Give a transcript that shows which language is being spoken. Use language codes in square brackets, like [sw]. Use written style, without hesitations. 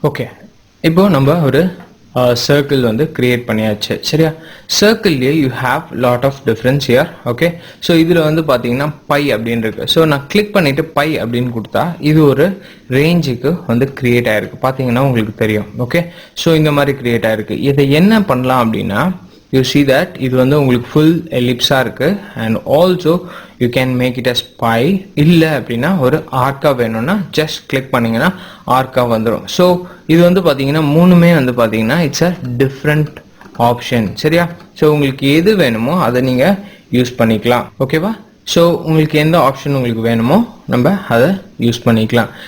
[ta] Okay, இப்போ நம்ம ஒரு சர்க்கிள் வந்து கிரியேட் பண்ணியாச்சு. சரியா, சர்க்கிள்லேயே [en] You have lot of difference here. [ta] Okay, so இதில் வந்து பார்த்தீங்கன்னா பை அப்படின்னு இருக்கு. ஸோ நான் கிளிக் பண்ணிட்டு பை அப்படின்னு கொடுத்தா இது ஒரு ரேஞ்சுக்கு வந்து கிரியேட் ஆயிருக்கு. பார்த்தீங்கன்னா உங்களுக்கு தெரியும். ஓகே, ஸோ இந்த மாதிரி கிரியேட் ஆயிருக்கு. இதை என்ன பண்ணலாம் அப்படின்னா, [en] you see that [ta] இது வந்து உங்களுக்கு full ellipse இருக்கு [en] and also you can make it as pi. [ta] இல்ல அப்படின்னா ஒரு ஆர்க்கா வேணும்னா just click பண்ணீங்கன்னா ஆர்க்கா வந்துடும். ஸோ இது வந்து பார்த்தீங்கன்னா மூணுமே வந்து பார்த்தீங்கன்னா [en] It's a different option. [ta] சரியா, ஸோ உங்களுக்கு எது வேணுமோ அதை நீங்கள் யூஸ் பண்ணிக்கலாம். ஓகேவா, ஸோ உங்களுக்கு எந்த ஆப்ஷன் உங்களுக்கு வேணுமோ நம்ம அதை யூஸ் பண்ணிக்கலாம்.